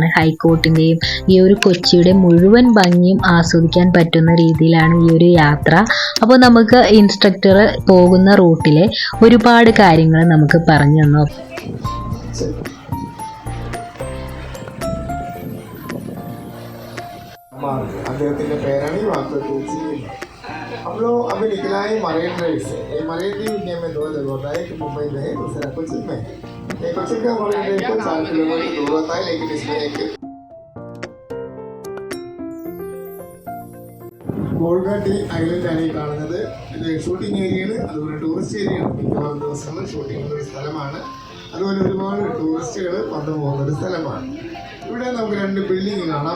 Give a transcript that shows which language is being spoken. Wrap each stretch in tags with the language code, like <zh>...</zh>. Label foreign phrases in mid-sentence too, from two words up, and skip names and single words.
<ml>ഹൈക്കോർട്ടിൻ്റെയും ഈ ഒരു കൊച്ചിയുടെ മുഴുവൻ ഭംഗിയും ആസ്വദിക്കാൻ പറ്റുന്ന രീതിയിലാണ് ഈ ഒരു യാത്ര. അപ്പോൾ നമുക്ക് ഇൻസ്ട്രക്ടർ പോകുന്ന റൂട്ടിലെ ഒരുപാട് കാര്യങ്ങൾ നമുക്ക് പറഞ്ഞു തന്നു. അദ്ദേഹത്തിൻ്റെ പേരാണ് ഈ വാക്ക്.</ml> <hi>हम लोग अभी निकला है मरीन ड्राइव से. ये मरीन ड्राइव इंडिया में 2 जगह होता है, एक मुंबई में है, दूसरा कोचिन में. ये कोचिन का मरीन ड्राइव को 4 किलोमीटर दूर होता है, लेकिन इसमें एक</hi> <ml>ബോൾഗാട്ടി ഐലൻഡാണ് ഈ കാണുന്നത്. ഇത് ഷൂട്ടിംഗ് ഏരിയയാണ്, അതുപോലെ ടൂറിസ്റ്റ് ഏരിയയാണ്. മിക്കവാറും ദിവസങ്ങൾ ഷൂട്ടിംഗ് ഉള്ള ഒരു സ്ഥലമാണ്. അതുപോലെ ഒരുപാട് ടൂറിസ്റ്റുകൾ വന്നു പോകുന്ന ഒരു സ്ഥലമാണ്. ഇവിടെ നമുക്ക് 2 ബിൽഡിംഗ് കാണാം.</ml>